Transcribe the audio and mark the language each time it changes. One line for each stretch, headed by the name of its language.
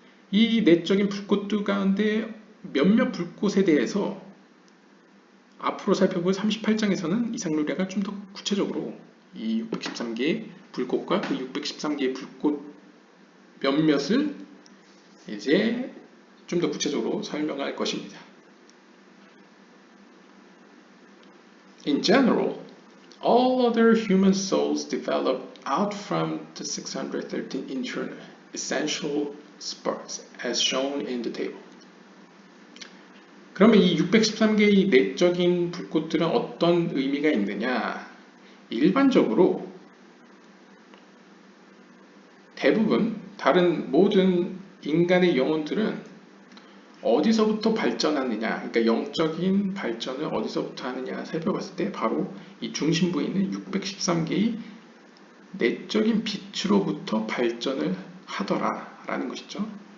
Korean: 이 내적인 불꽃들 가운데 몇몇 불꽃에 대해서 앞으로 살펴볼 38장에서는 이상루리아가 좀 더 구체적으로 이 613개의 불꽃과 그 613개의 불꽃 몇몇을 이제 좀 더 구체적으로 설명할 것입니다.
English: In general, all other human souls develop out from the 613 internal essential sparks as shown in the table.
Korean: 그러면 이 613개의 내적인 불꽃들은 어떤 의미가 있느냐? 일반적으로 대부분 다른 모든 인간의 영혼들은 어디서부터 발전하느냐, 그러니까 영적인 발전을 어디서부터 하느냐 살펴봤을 때 바로 이 중심부에 있는 613개의 내적인 빛으로부터 발전을 하더라라는 것이죠.